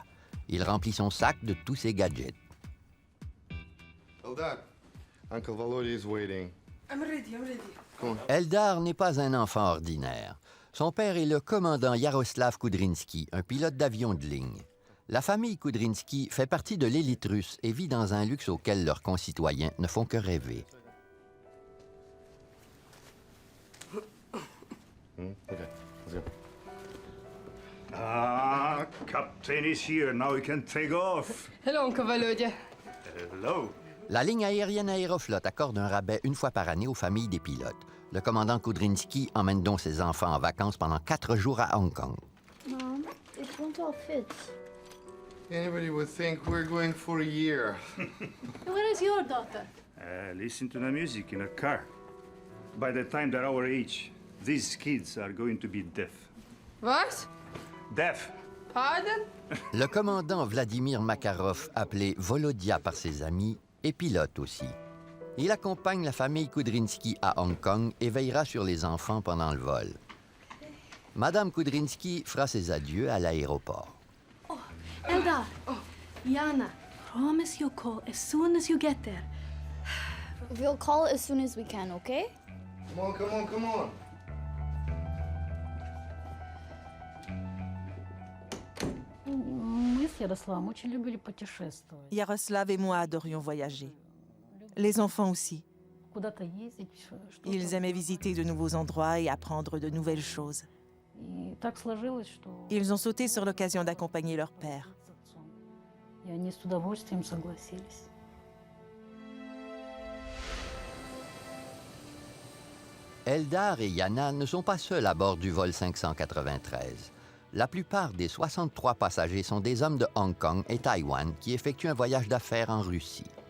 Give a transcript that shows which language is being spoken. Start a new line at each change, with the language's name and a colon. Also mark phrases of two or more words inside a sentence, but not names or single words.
French: Il remplit son sac de tous ses gadgets.
English: Eldar, Uncle Volodya is waiting. I'm ready. Come on.
French: Eldar n'est pas un enfant ordinaire. Son père est le commandant Yaroslav Kudrinski, un pilote d'avion de ligne. La famille Kudrinski fait partie de l'élite russe et vit dans un luxe auquel leurs concitoyens ne font que rêver.
English: Okay, let's go. Ah, Captain is here. Now we can take off. Hello, Uncle Volodya. Hello.
French: La ligne aérienne Aeroflot accorde un rabais une fois par année aux familles des pilotes. Le commandant Kudrinski emmène donc ses enfants en vacances pendant 4 jours à Hong Kong.
English: Mom, it won't all fit. Anybody would think we're going for a year. Where is your daughter? Listen to the music in a car. By the time they're our age, these kids are going to be deaf. What? Deaf. Pardon?
French: Le commandant Vladimir Makarov, appelé Volodya par ses amis, est pilote aussi. Il accompagne la famille Kudrinski à Hong Kong et veillera sur les enfants pendant le vol. Madame Kudrinski fera ses adieux à l'aéroport.
English: Eldar, Yana, promise you'll call as soon as you get there. We'll call as soon as we can, okay? Come on.
Russian: Мы с Ярославом очень любили путешествовать.
French: Yaroslav et moi adorions voyager. Les enfants aussi.
Russian: Куда-то ездить, что-то.
French: Ils aimaient visiter de nouveaux endroits et apprendre de nouvelles choses.
Russian: И так сложилось, что...
French: Ils ont sauté sur l'occasion d'accompagner leur père.
Russian: с отцом. И они с удовольствием согласились.
French: Eldar et Yana ne sont pas seuls à bord du vol 593. La plupart des 63 passagers sont des hommes de Hong Kong et Taïwan qui effectuent un voyage d'affaires en Russie.